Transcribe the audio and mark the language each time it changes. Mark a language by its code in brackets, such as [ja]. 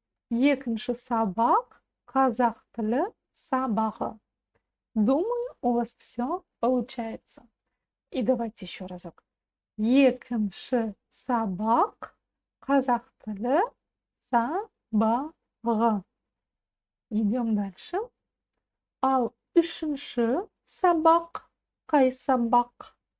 [kk] Екінші сабақ, қазақ тілі сабағы. [ru] Думаю, у вас все получается. И давайте еще разок. [kk] Екінші сабақ, қазақ тілі сабағы. [ru] Идем дальше. [kk] Ал үшінші сабақ, қай сабақ?